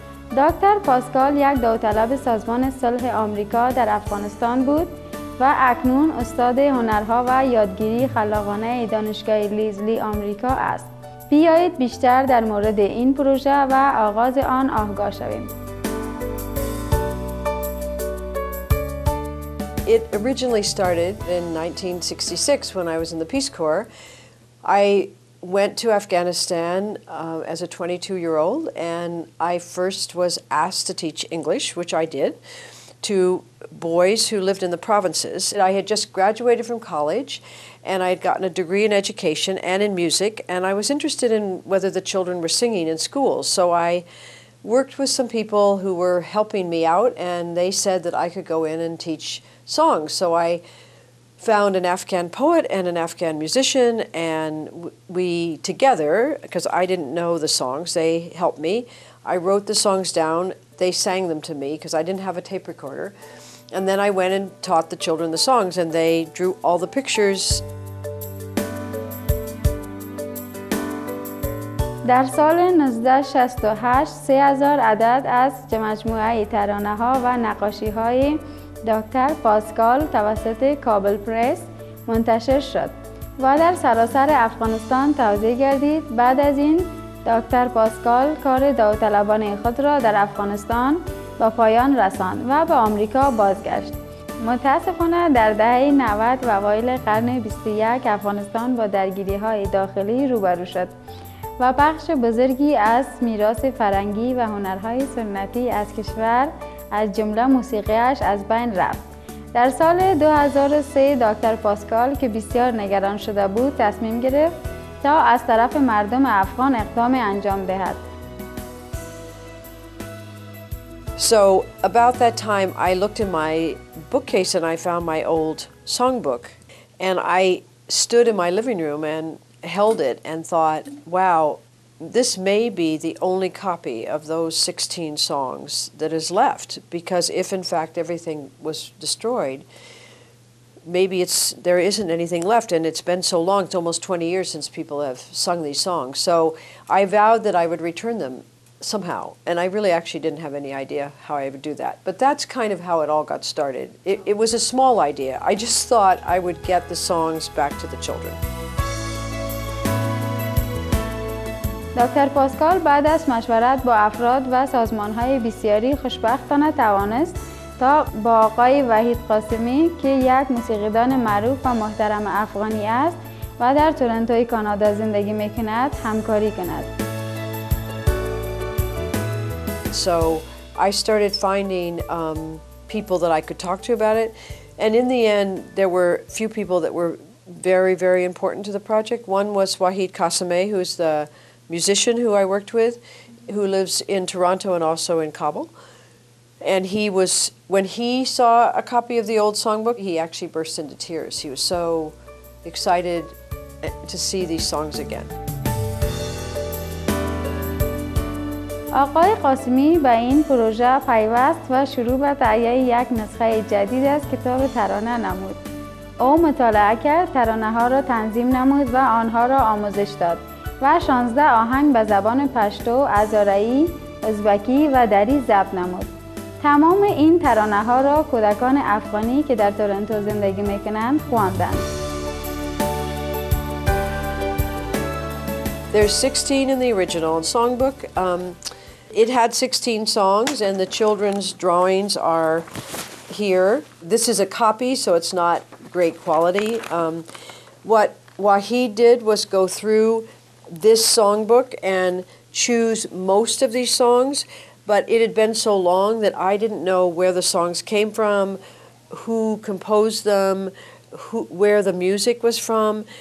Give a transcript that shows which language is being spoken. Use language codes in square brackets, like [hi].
[fa] دکتر پاسکال یک داوطلب سازمان صلح آمریکا در افغانستان بود و اکنون استاد هنرها و یادگیری خلاقانه دانشگاه لیزلی آمریکا است. بیایید بیشتر در مورد این پروژه و آغاز آن آگاه شویم. [en] It originally started in 1966 when I was in the Peace Corps. I went to Afghanistan as a 22-year-old, and I first was asked to teach English, which I did, to boys who lived in the provinces. I had just graduated from college, and I had gotten a degree in education and in music, and I was interested in whether the children were singing in schools. So I worked with some people who were helping me out, and they said that I could go in and teach songs. So I found an Afghan poet and an Afghan musician, and we together, because I didn't know the songs, they helped me. I wrote the songs down. They sang them to me because I didn't have a tape recorder. And then I went and taught the children the songs, and they drew all the pictures. [fa] در سال 1968 3000 عدد از مجموعه ترانه‌ها و نقاشی‌های دکتر پاسکال توسط کابل پرس منتشر شد و در سراسر افغانستان توزیع گردید. بعد از این دکتر پاسکال کار داوطلبانه خود را در افغانستان به پایان رساند و به آمریکا بازگشت. متاسفانه در دهه 90 و اوایل قرن 21 افغانستان با درگیری‌های داخلی روبرو شد و بخش بزرگی از میراث فرهنگی و هنرهای سنتی از کشور از جمله موسیقیش از بین رفت. در سال 2003 دکتر پاسکال که بسیار نگران شده بود تصمیم گرفت تا از طرف مردم افغان اقدام انجام دهد. [en] So about that time I looked in my bookcase and I found my old songbook, and I stood in my living room and held it and thought, wow, this may be the only copy of those 16 songs that is left, because if in fact everything was destroyed, maybe there isn't anything left, and it's been so long, it's almost 20 years since people have sung these songs. So I vowed that I would return them somehow, and I really actually didn't have any idea how I would do that. But that's kind of how it all got started. It was a small idea. I just thought I would get the songs back to the children. [fa] دکتر پاسکال بعد از مشورت با افراد و سازمان‌های بسیاری خوشبختانه توانست تا با آقای وحید قاسمی که یک موسیقیدان معروف و محترم افغانی است و در تورنتوی کانادا زندگی می‌کند همکاری کند. [en] So I started finding people that I could talk to about it, and in the end there were a few people that were very, very important to the project. One was Wahid Qasimeh, who's the musician who I worked with, who lives in Toronto and also in Kabul. And when he saw a copy of the old songbook, he actually burst into tears. He was so excited to see these songs again. [fa] آقای قاسمی به این پروژه پیوست و شروع به تهیه یک نسخه جدید از کتاب ترانه نمود. او مطالعه کرد، ترانه‌ها را تنظیم نمود و آنها را آموزش داد و 16 آهنگ به زبان پشتو، هزاره‌ای، ازبکی و دری ضبط نمود. تمام این ترانه‌ها را کودکان افغانی که در تورنتو زندگی می‌کنند خواندند. [en] There's 16 in the original songbook. It had 16 songs, and the children's drawings are here. This is a copy, so it's not great quality. What Wahid did was go through this songbook and choose most of these songs, but it had been so long that I didn't know where the songs came from, who composed them, where the music was from.